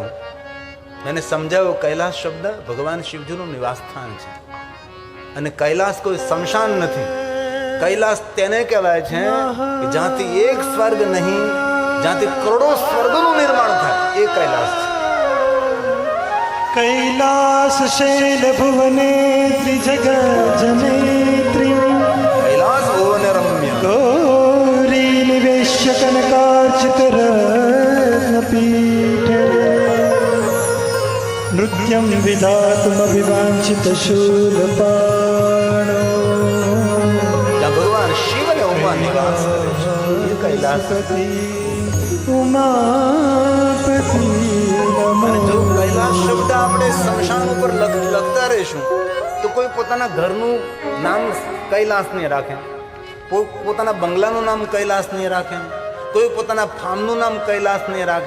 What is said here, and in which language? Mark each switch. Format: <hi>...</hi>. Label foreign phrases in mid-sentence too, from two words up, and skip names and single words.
<gu>એને સમજાવ્યો કૈલાસ શબ્દ ભગવાન શિવજીનું નિવાસ સ્થાન છે અને કૈલાસ કોઈ શમશાન નથી. કૈલાસ તેને કહેવાય છે કે જ્યાંથી એક સ્વર્ગ નહીં, જ્યાંથી કરોડો સ્વર્ગનું નિર્માણ થાય એ કૈલાસ છે.</gu> <sa>कैलास शैल भुवने त्रिजग जनेत्री કૈલાસ ભુવન રમ્ય गौरी निवेश्य कनकार्चित रत्नपीठ नृत्यं विधातुम अभिवांछित शूलपाणो</sa> <gu>જ્યાં ભગવાન શિવ અને ઉમા નિવાસ કરે છે એ કૈલાસ. उमापति અને જો કૈલાસ શબ્દ આપણે શમશાન ઉપર લખતા રહીશું તો કોઈ પોતાના ઘરનું નામ કૈલાસ નહીં રાખે, પોતાના બંગલાનું નામ કૈલાસ નહીં રાખે, કોઈ પોતાના ફાર્મનું નામ કૈલાસ નહીં રાખે.</gu>